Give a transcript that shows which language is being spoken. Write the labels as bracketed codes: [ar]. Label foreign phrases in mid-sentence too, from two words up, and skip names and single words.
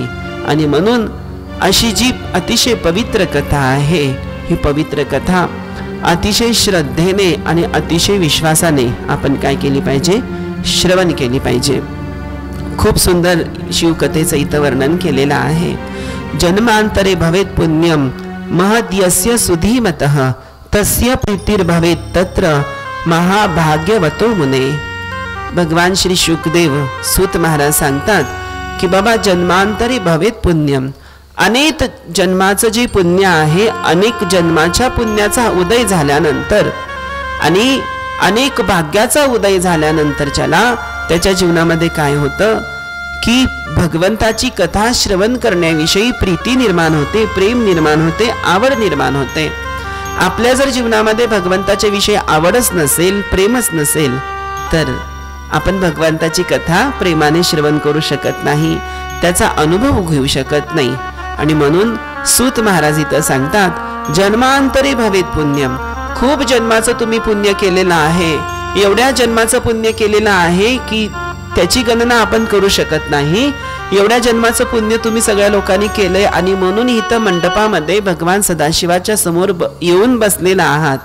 [mr] आणि म्हणून अशी जी अतिशय पवित्र कथा आहे ही पवित्र कथा अतिशय श्रद्धेने आणि अतिशय विश्वासाने आपण काय केली पाहिजे? श्रवण केली पाहिजे. खूप सुंदर शिवकथेचं इथं वर्णन केलेलं आहे. [sa] जन्मांतरे भवेत पुण्यम महद्यस्य सुधीमतः तस्य प्रीतिर्भवेत तत्र महाभाग्यवतो मुने. [mr] भगवान श्री शुकदेव सूत महाराज सांगतात की बाबा [sa] जन्मांतरी भवेत पुण्यम, [mr] अनेक जन्माचं जे पुण्य आहे, अनेक जन्माच्या पुण्याचा उदय झाल्यानंतर आणि अनेक भाग्याचा उदय झाल्यानंतरच्याला त्याच्या जीवनामध्ये काय होतं की भगवंताची कथा श्रवण करण्याविषयी प्रीती निर्माण होते, प्रेम निर्माण होते, आवड निर्माण होते. आपल्या जर जीवनामध्ये भगवंताच्या विषयी आवडच नसेल, प्रेमच नसेल, तर आपण भगवंताची कथा प्रेमाने श्रवण करू शकत नाही, त्याचा अनुभव घेऊ शकत नाही. आणि म्हणून सूत महाराज इथं सांगतात [sa] जन्मांतरी भवेत पुण्यम. [mr] खूप जन्माचं तुम्ही पुण्य केलेलं आहे, एवढ्या जन्माचं पुण्य केलेलं आहे की त्याची गणना आपण करू शकत नाही. एवढ्या जन्माचं पुण्य तुम्ही सगळ्या लोकांनी केलंय आणि म्हणून इथं मंडपामध्ये भगवान सदाशिवाच्या समोर येऊन बसलेला आहात.